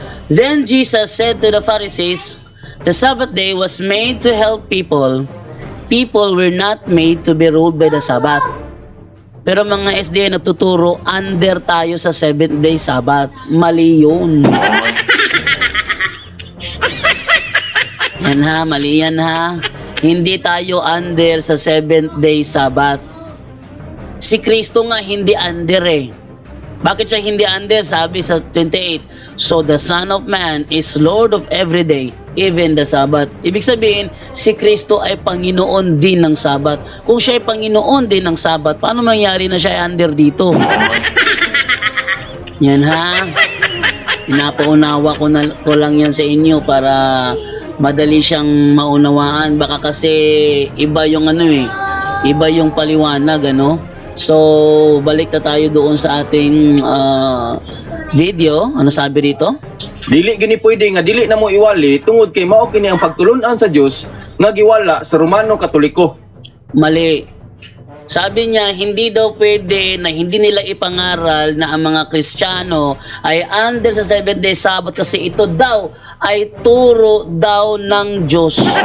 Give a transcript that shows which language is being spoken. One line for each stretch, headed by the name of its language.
English: Then Jesus said to the Pharisees, the Sabbath day was made to help people. People were not made to be ruled by the Sabbath.
Filipino: Pero mga SDA nagtuturo, under tayo sa 7th-day Sabbath. Mali yun. Yan ha, mali yan ha. Hindi tayo under sa 7th-day Sabbath. Si Kristo nga hindi under eh. Bakit siya hindi under? Sabi sa 28,
English: so the Son of Man is Lord of every day, even the Sabbath.
Filipino: Ibig sabihin, si Kristo ay Panginoon din ng Sabbath. Kung siya ay Panginoon din ng Sabbath, paano mangyari na siya ay under dito? Yan ha. Pinapaunawa ko lang yan sa inyo para madali siyang maunawaan. Baka kasi iba yung iba yung paliwanag, So, balik na tayo doon sa ating video. Ano sabi rito?
Cebuano: dili gini pwede nga dili na mo iwali tungod kay mao kini ang pagtulon-an sa Dios nga giwala sa Romano Katoliko.
Filipino: Mali. Sabi niya, hindi daw pwede na hindi nila ipangaral na ang mga Kristiyano ay under sa 7-day Sabbath kasi ito daw ay turo daw ng Diyos.